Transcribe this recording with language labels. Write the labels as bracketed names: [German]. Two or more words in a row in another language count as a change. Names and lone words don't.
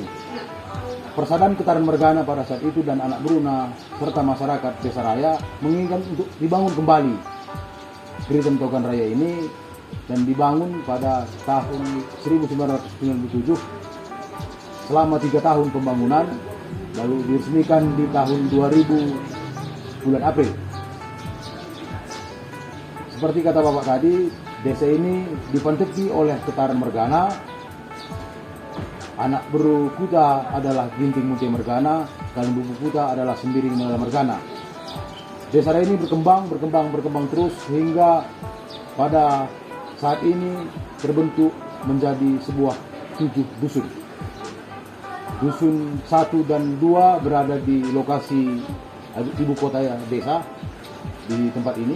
[Indonesian] Persaudaraan Ketareng Mergana pada saat itu dan anak Bruna serta masyarakat Desa Raya menginginkan untuk dibangun kembali Geritan Togan Raya ini, dan dibangun pada tahun 1997 selama 3 tahun pembangunan, lalu diresmikan di tahun 2000 bulan April. Seperti kata Bapak tadi, desa ini dipenteki oleh Ketareng Mergana. Anak Bru Kuta adalah Ginting Munte Mergana, dan Bubu Kuta adalah Sembiring Mergana. Desa Raya ini berkembang terus hingga pada saat ini terbentuk menjadi sebuah 7 dusun. Dusun 1 dan 2 berada di lokasi ibu kota desa di tempat ini.